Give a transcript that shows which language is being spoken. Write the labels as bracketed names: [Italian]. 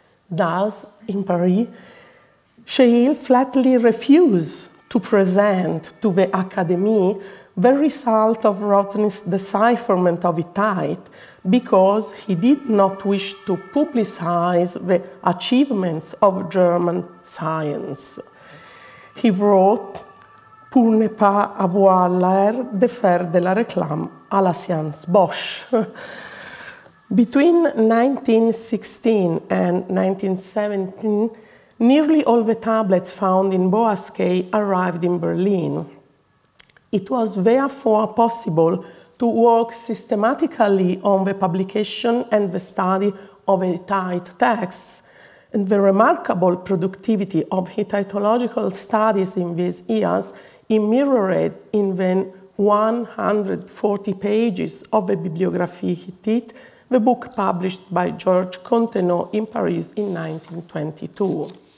[English] Thus, in Paris, Scheil flatly refused to present to the Académie the result of Rodzin's decipherment of Hittite because he did not wish to publicize the achievements of German science. He wrote, [French] pour ne pas avoir l'air de faire de la réclame à la science Bosch. [English] Between 1916 and 1917, nearly all the tablets found in Boas Cay arrived in Berlin. It was therefore possible to work systematically on the publication and the study of Hittite texts, and the remarkable productivity of Hittitological studies in these years is mirrored in the 140 pages of the Bibliographie Hittite, the book published by Georges Contenot in Paris in 1922.